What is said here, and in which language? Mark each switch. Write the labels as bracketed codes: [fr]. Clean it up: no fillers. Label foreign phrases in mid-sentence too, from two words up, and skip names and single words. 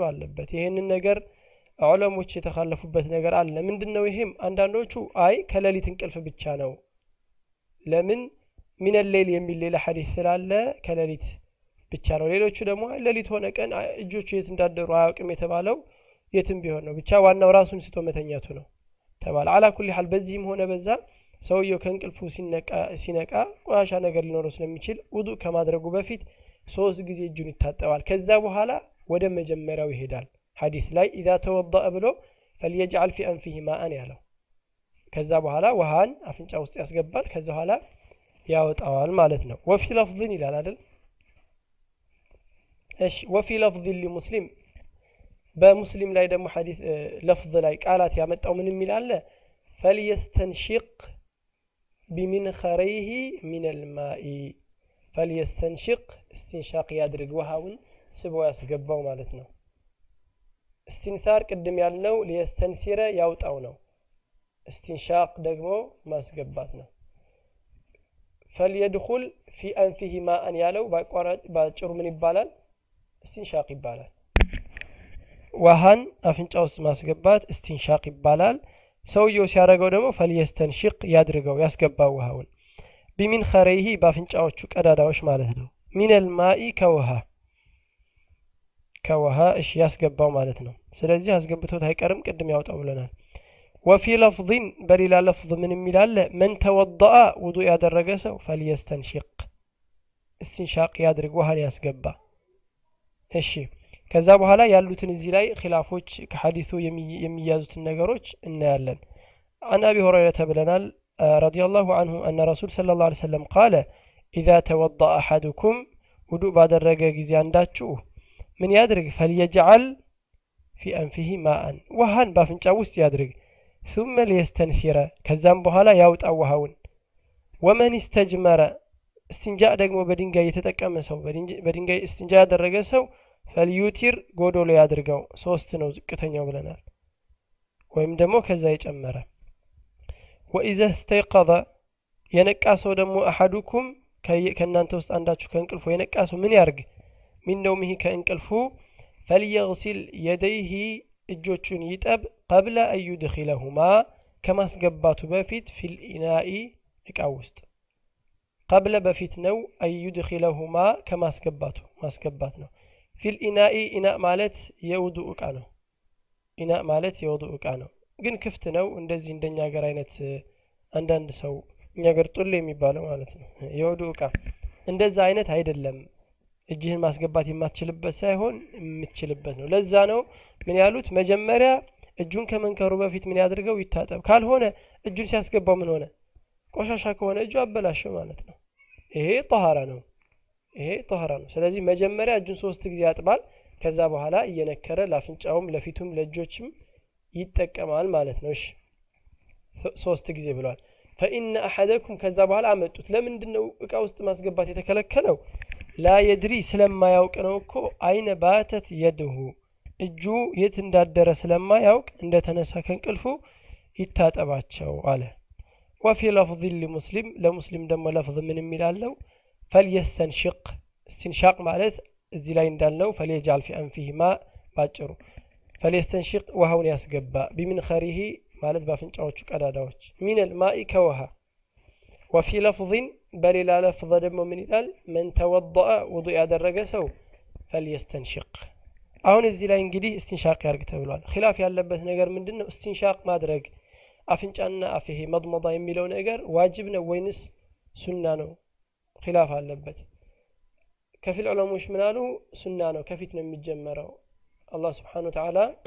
[am] አለበት ይሄንን ነገር ዑለሞች የተካለፉበት ነገር አለ ምንድነው ይሄም አንዳንዶቹ አይ ከሌሊት እንቅልፍ ብቻ ነው ለምን [ar] من الليل [am] የሚል ሌላ ሐዲስ ስላለ ከሌሊት ብቻ ነው ሌሎቹ ደግሞ ሌሊት ሆነ ቀን እጆቹ የት እንዳደሩ አያውቅም የተባለው የትም ቢሆን ነው ብቻ ዋናው ራሱን ስቶ መተኛቱ ነው ተባለ [ar] على كل حال [am] በዚህም ሆነ በዛ ሰውየው ከእንቅልፉ ሲነቃ ቆሻሻ ነገር ሊኖረው ስለሚችል ውዱእ ከማድረጉ በፊት 3 ጊዜ እጁን ይታጠባል ከዛ በኋላ ወደ መጀመሪያው ይሄዳል ሐዲስ ላይ [ar] اذا توضأ [am] ብሎ [ar] فليجعل في انفه ماء [am] ያለው ከዛ በኋላ ውሃን አፍንጫ ውስጥ ያስገባል ከዛ በኋላ ያወጣዋል ማለት ነው [ar] وفي لفظ [am] ይላል አይደል እሺ [ar] وفي لفظ لمسلم [am] በሙስሊም ላይ ደግሞ ሐዲስ ለፍዝ ላይ ቃላት ያመጣው ምን ይላል [ar] فليستنشق بمنخريه من الماء فليستنشق استنشاق [am] ያድርግ ውሃውን ስቦ ያስገባው ማለት ነው استنثار ቅድም ያልነው ليستنثر ያውጣው ነው استنشاق ደግሞ ማስገባት ነው [ar] فليدخل في انفه ماء [am] ያለው ባጭሩ ምን ይባላል استنشاق ይባላል ውሃን አፍንጫ ውስጥ ማስገባት استنشاق ይባላል ሰውየው ሲያደርገው ደግሞ فليستنشق ያድርገው ያስገባው ውሃውን بمنخريه ባፍንጫዎቹ ቀዳዳዎች ማለት ነው [ar] من الماء [am] ከውሃ እሺ ያስገባው ማለት ነው ስለዚህ አስገብቶት አይቀርም ቅድም ያውጣው ብለናል [ar] وفي لفظ [am] በሌላ لفظ ምን ይላል [ar] من توضأ وضوء [am] ያደረገ ሰው [ar] فليستنشق استنشاق [am] ያድርግ ውሃን ያስገባ እሺ ከዛ በኋላ ያሉትን እዚህ ላይ ኺላፎች ከሐዲሱ የሚያዙትን ነገሮች እናያለን [ar] عن ابي هريره [am] ብለናል [ar] رضي الله عنه ان رسول صلى الله عليه وسلم قال اذا توضأ احدكم وضوء [am] ባደረገ ጊዜ አንዳችሁ ምን ያድርግ [ar] فليجعل في انفه ماء [am] ውሃን ባፍንጫው ውስጥ ያድርግ [ar] ثم ليستنثر [am] ከዛም በኋላ ያውጣው ውሃውን [ar] ومن استجمر استنجاء [am] ደግሞ በድንጋይ የተጠቀመ ሰው በድንጋይ استنجاء ያደረገ ሰው فليوتر ጎዶሎ ያድርገው 3 ነው ዝቅተኛው ብለናል ወይም ደግሞ ከዛ ይጨመረ [ar] واذا استيقظ [am] የነቃ ሰው ደግሞ احدكم ከእናንተ ውስጥ አንዳችሁ ከእንቅልፉ የነቃ ሰው ምን ያርግ ምን ነው ይሄ ከእንቅልፉ [ar] فليغسل يديه [am] እጆቹን ይጠብ [ar] قبل ان يدخلهما [am] ከማስገባቱ በፊት [ar] في الاناء [am] እቃ ውስጥ قبل በፊት ነው [ar] ان يدخلهما [am] ከማስገባቱ ማስገባት ነው [ar] في الاناء اناء [am] ማለት የውዱእ እቃ ነው اناء ማለት የውዱእ እቃ ነው ግን ክፍት ነው እንደዚህ እንደኛ ሀገር አይነት አንዳንድ ሰው እኛ ሀገር ጡል የሚባለው ማለት ነው የውዱእ እቃ እንደዛ አይነት አይደለም እጅህን ማስገባት የማትችልበት ሳይሆን የምትችልበት ነው ለዛ ነው ምን ያሉት መጀመሪያ እጁን ከመንከሩ በፊት ምን ያድርገው ይታጠብ ካልሆነ እጁን ሲያስገባው ምን ሆነ ቆሻሻ ከሆነ እጁ አበላሸው ማለት ነው ይሄ ጧሃራ ነው ስለዚህ መጀመሪያ እጁን 3 ጊዜ ያጥባል ከዛ በኋላ እየነከረ ለአፍንጫውም ለፊቱም ለእጆችም ይጠቀማል ማለት ነው እሺ 3 ጊዜ ብሏል [ar] فإن أحدكم [am] ከዛ በኋላ አመጡት ለምንድነው እቃ ውስጥ ማስገባት የተከለከለው [ar] لا يدري [am] ስለማያውቅ ነው እኮ [ar] أين باتت [am] يده እጁ የት እንዳደረ ስለማያውቅ እንደተነሳ ከእንቅልፉ ይታጠባቸው አለ [ar] وفي لفظ لمسلم [am] ደግሞ لفظ ምን የሚላለው [ar] فليستنشق استنشاق [am] ማለት እዚህ ላይ እንዳልነው [ar] فليجعل في انفه ماء [am] ባጭሩ فليستنشق ውሃውን ያስገባ بمنخره ማለት ባፍንጫዎቹ ቀዳዳዎች من الماء ከውሃ [ar] وفي لفظ [am] በሌላ لفظ ደግሞ ምን ይላል [ar] من توضأ وضوء [am] ያደረገ ሰው فليستنشق አሁን እዚህ ላይ እንግዲህ استنشاق ያርግ ተብሏል ኺላፍ ያለበት ነገር ምንድነው استنشاق ማድረግ አፍንጫና አፍሄ መضመض የሚለው ነገር ዋጅብ ነው ወይንስ ሱና ነው ኺላፍ አለበት ከፊል ዑለሞች ምን አሉ ሱና ነው ከፊት ነው የሚጀመረው አላህ [ar] سبحانه وتعالى